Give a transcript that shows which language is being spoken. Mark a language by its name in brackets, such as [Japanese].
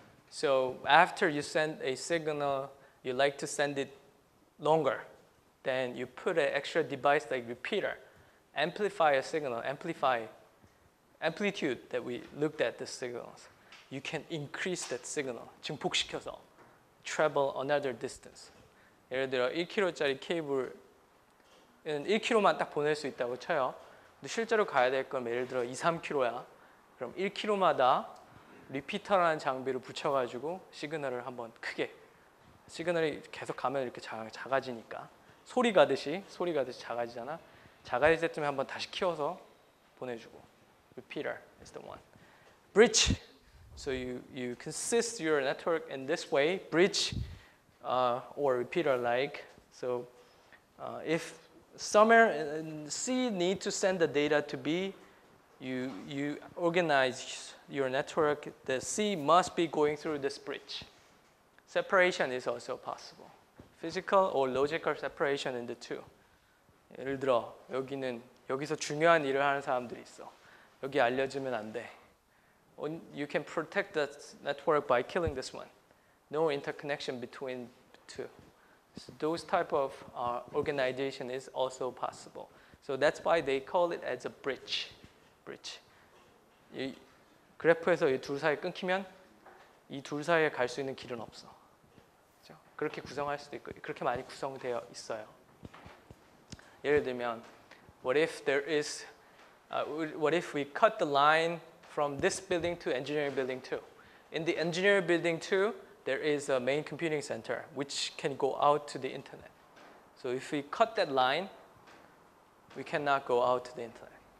[English] So after you send a signal, you like to send it longer. Then you put an extra device like repeater, amplify a signal, amplitude that we looked at the signals. You can increase that signal, [Korean] 증폭시켜서 [English] travel another distance. [Korean] 예를 들어 1km짜리 케이블은 1km만 딱 보낼 수 있다고 쳐요. 근데 실제로 가야 될 건 예를 들어 2, 3km야. 그럼 1km마다 리피터라는 장비를 붙여가지고 시그널을 한번 크게, 시그널이 계속 가면 이렇게 작아지니까 소리 가듯이 작아지잖아. 작아질 때쯤에 한번 다시 키워서 보내주고. [English] Repeater is the one. Bridge. So you consist your network in this way, bridge or repeater like. So if somewhere in C need to send the data to B, you organize your network. The C must be going through this bridge. Separation is also possible. Physical or logical separation in the two. [Korean] 예를 들어 여기서 중요한 일을 하는 사람들이 있어. 여기 알려주면 안 돼. [English] You can protect the network by killing this one. No interconnection between two. So those type of organization is also possible. So that's why they call it as a bridge. [Korean] 이 그래프에서 이 둘 사이 끊기면 이 둘 사이에 갈 수 있는 길은 없어. 그렇죠? 그렇게 구성할 수도 있고 그렇게 많이 구성되어 있어요. 예를 들면, [English] what if we cut the line from this building to engineering building 2? In the engineering building 2, there is a main computing center which can go out to the internet. So if we cut that line, we cannot go out to the internet.